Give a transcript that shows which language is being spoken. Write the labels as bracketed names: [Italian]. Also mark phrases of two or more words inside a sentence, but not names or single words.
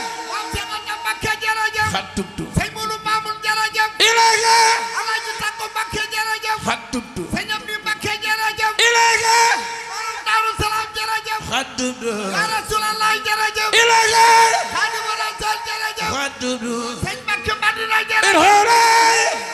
[Wolof] Maam Cheikh Anta Mbacké, jërëjëf. [Arabic] قد دمت [Wolof] Sëñ Modou Mamoun, jërëjëf. إليك Alaaji Takku Mbacké, jërëjëf. [Arabic] قد دمت [Wolof] Sëñ Amdi Mbacké, jërëjëf. إليك Borom Daaru Salaam, jërëjëf. [Arabic] قد دمت [Wolof] Ya Rasulallah, jërëjëf. إليك Xaadimu Rasuul, jërëjëf. [Arabic] قد دمت [Wolof] Sëñ Mbacké Madina, jërëjëf. إلهي